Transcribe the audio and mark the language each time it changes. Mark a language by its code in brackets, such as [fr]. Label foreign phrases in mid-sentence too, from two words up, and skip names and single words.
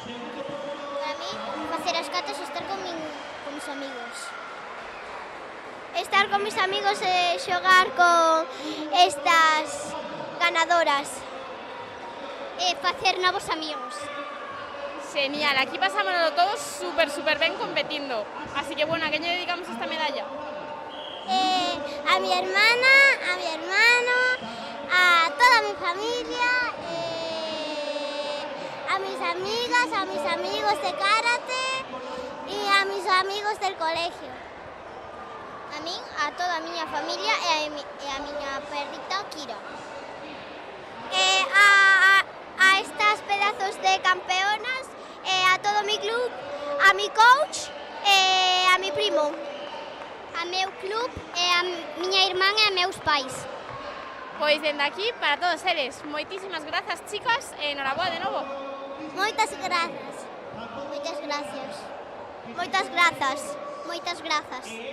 [es] Para mí, [gl] facer as catas e estar [es] con mis amigos. [gl] Estar [es] con mis amigos [gl] e xogar con estas ganadoras. E facer novos amigos. Genial, aquí pasámonos todos súper ben competindo. [es] Así que bueno, ¿a qué le dedicamos esta medalla? A mi hermana, a mi hermano, a toda mi familia, a mis amigas, a mis amigos de karate y a mis amigos del colegio. A mí, [gl] a toda a miña familia e a miña perrita Kira. [es] A estas pedazos de campeonas, a todo mi club, a mi coach e a mi primo. [gl] A meu club e a miña irmán e a meus pais. Pois dende aquí, para todos eles, moitísimas grazas, chicas, e enhoraboa de novo. Moitas grazas. Moitas gracias. Moitas grazas. Moitas grazas.